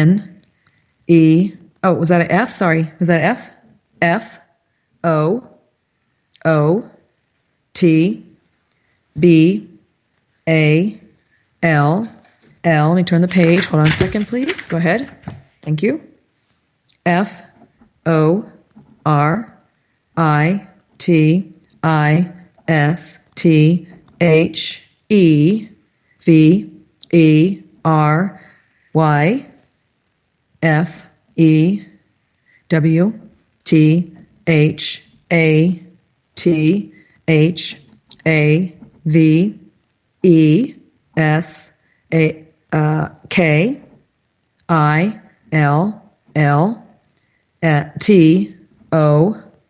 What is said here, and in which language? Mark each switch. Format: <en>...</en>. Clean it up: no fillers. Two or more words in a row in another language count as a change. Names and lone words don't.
<en>Oh, was that an F? Sorry. Was that F? F O O T B A L L. Let me turn the page. Hold on a second, please. Go ahead. Thank you. F O R I T I S T H E V E R Y F E W T H A T H A V E S A K I L L T O</en>